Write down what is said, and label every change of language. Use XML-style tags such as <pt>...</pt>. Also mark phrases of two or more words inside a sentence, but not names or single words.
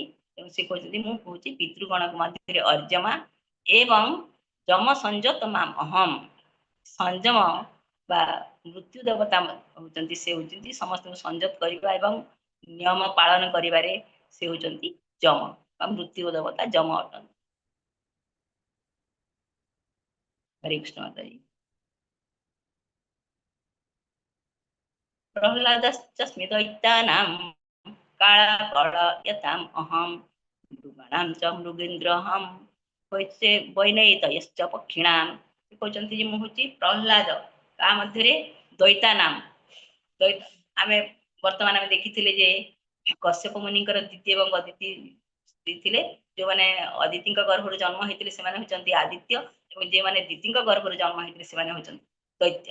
<or>ତେଣୁ ସେ କହୁଛନ୍ତି ମୁଁ କହୁଛି ପିତୃଗଣଙ୍କ ମଧ୍ୟରେ ଅର୍ଜମା ଏବଂ ଯମ ସଂଯତ ମାମ ଅହମ। ସଂଯମ ବା ମୃତ୍ୟୁ ଦେବତା ହେଉଛନ୍ତି ସେ ହେଉଛନ୍ତି ସମସ୍ତଙ୍କୁ ସଂଯତ କରିବା ଏବଂ ନିୟମ ପାଳନ କରିବାରେ ସେ ହେଉଛନ୍ତି ଯମ ବା ମୃତ୍ୟୁ ଦେବତା ଯମ ଅଟନ୍ତି।</or> <hi>हरे कृष्ण माताजी।</hi> <sa>प्रह्लादश्च दैत्यानां कालकलयताम् अहं मृगाणां च मृगेन्द्रहं वैनैतयश्च पक्षिणां।</sa> <hi>कहते हैं</hi> <or>ମୁଁ ହେଉଛି ପ୍ରହ୍ଲାଦ ତା ମଧ୍ୟରେ ଦୈତାନାମ। ଆମେ ବର୍ତ୍ତମାନ ଆମେ ଦେଖିଥିଲେ ଯେ କଶ୍ୟପ ମୁନିଙ୍କର ଦ୍ୱିତୀୟ ଏବଂ ଅଦିତି ସ୍ତ୍ରୀ ଥିଲେ। ଯେଉଁମାନେ ଅଦିତିଙ୍କ ଗର୍ଭରୁ ଜନ୍ମ ହେଇଥିଲେ ସେମାନେ ହେଉଛନ୍ତି ଆଦିତ୍ୟ ଏବଂ ଯେଉଁମାନେ ଦିତିଙ୍କ ଗର୍ଭରୁ ଜନ୍ମ ହେଇଥିଲେ ସେମାନେ ହେଉଛନ୍ତି ଦୈତ୍ୟ।</or>